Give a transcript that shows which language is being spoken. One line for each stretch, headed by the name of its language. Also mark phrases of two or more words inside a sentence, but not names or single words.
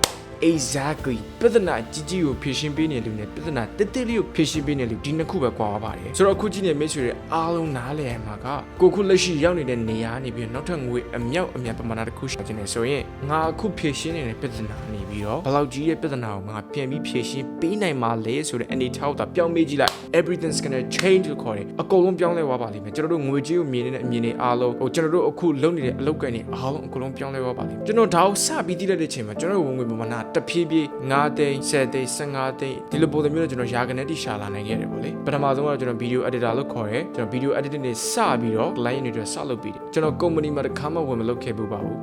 Burmese: exactly ပြဿနာကြီးကိုဖြေရှင်းပေးနေလူနဲ့ပြဿနာတိလေးကိုဖြေရှင်းပေးနေလူဒီနှစ်ခုပဲကွာပါတယ်ဆိုတော့အခုကြည့်နေမိတ်ဆွေတွေအားလုံးနားလည်ရမှာကကိုခုလက်ရှိရောက်နေတဲ့နေရာနေပြီးနောက်ထပ်ငွေအမြောက်ပမာဏတစ်ခုရှာခြင်းနေဆိုရင်ငါအခုဖြေရှင်းနေတဲ့ပြဿနာနေပြီးတော့ဘယ်လောက်ကြီးရဲ့ပြဿနာကိုငါပြန်ပြီးဖြေရှင်းပေးနိုင်မှာလဲဆို တဲ့အနေထားကိုပြောင်းမေးကြည့်လိုက်
English: everything's gonna change
Burmese: လို့ခေါ်တယ်အကုန်လုံးပြောင်းလဲသွားပါလိမ့်မယ်ကျွန်တော်တို့ငွေကြေးကိုမြင်နေတဲ့အမြင်တွေအားလုံးဟိုကျွန်တော်တို့အခုလုပ်နေတဲ့အလုပ်ကိုင်းတွေအားလုံးအကုန်လုံးပြောင်းလဲသွားပါလိမ့်မယ်ကျွန်တော်ဒါကိုစပြီးသိတဲ့အချိန်မှာကျွန်တော်ဝင်ငွေပမာဏတဖြည်းဖြည်း9သိန်း10သိန်း15 သိန်းဒီလိုပုံစံမျိုးနဲ့ကျွန်တော်ရာဂနဲ့တိရှာလာနိုင်ခဲ့တယ်ပေါ့လေပထမဆုံးကတော့ကျွန်တော်
English: video editor
Burmese: လို့ခေါ်တယ်ကျွန်တော်
English: video editing
Burmese: တွေစပြီးတော့ client တွေစလုပ်ပြီးတယ်ကျွန်တော် company မှာတစ်ခါမှဝင်မလုပ်ခဲ့ဘူးပါဘူး